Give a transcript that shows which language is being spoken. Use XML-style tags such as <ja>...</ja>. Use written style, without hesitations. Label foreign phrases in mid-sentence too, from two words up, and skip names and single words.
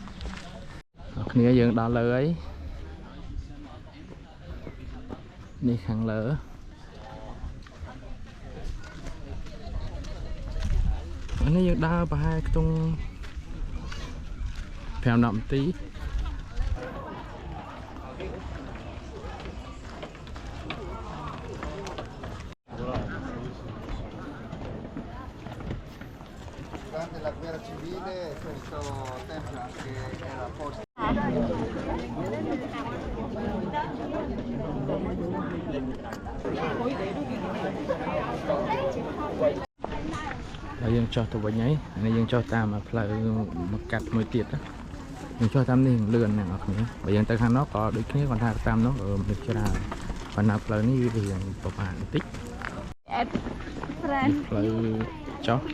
<km>យើងដល់លើហើយនេះខាងលើនេះយើងដើរប្រហែលខ្ទង់5 នាទី</km> <it>Durante la guerra civile questo tempio che era posto</it> <km>ហើយយើងចុះទៅវិញហើយនេះយើងចុះតាមផ្លូវមកកាត់មួយទៀតយើងចុះតាមនេះលឿនណាស់អ្នកគ្នាបើយើងទៅខាងនោះក៏ដូចគ្នាគាត់ថាតាមនោះមានច្រើនប៉ុន្តែផ្លូវនេះវារៀងប្រហែលបន្តិចផ្លូវចុះ</km>